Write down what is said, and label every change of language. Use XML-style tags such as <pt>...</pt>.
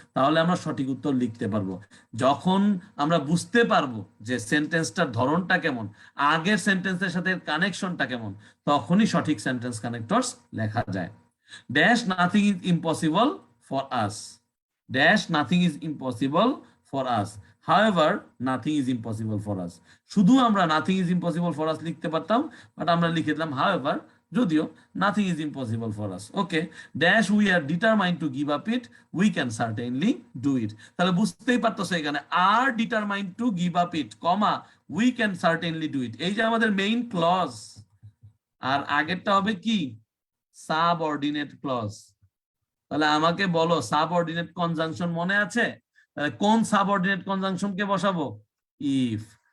<bn>তাহলে আমরা সঠিক উত্তর লিখতে পারবো। যখন আমরা বুঝতে পারবো যে সেন্টেন্সটার ধরনটা কেমন, আগের সেন্টেন্সের সাথে কানেকশনটা কেমন, তখনই সঠিক সেন্টেন্স কানেক্টরস লেখা যায়।</bn> <en>dash nothing is impossible for us, dash nothing is impossible for us, however nothing is impossible for us,</en> <bn>শুধু আমরা</bn> <en>nothing is impossible for us</en> <bn>লিখতে পারতাম, বাট আমরা লিখে দিলাম</bn> <en>however,</en> <bn>যদিও</bn> <en>nothing is impossible for us. Okay, dash we are determined to give up it, we can certainly do it.</en> <bn>তাহলে বুঝতেই পারতেছো এখানে</bn> <en>are determined to give up it,</en> <bn>comma</bn> <en>we can certainly do it,</en> <bn>এই যে আমাদের main clause, আর আগেরটা হবে কি সাবঅর্ডিনেট ক্লজ। তাহলে আমাকে বলো সাবঅর্ডিনেট কনজাংশন মনে আছে? কোন সাবঅর্ডিনেট কনজাংশনকে বসাবো? ইফ।</bn>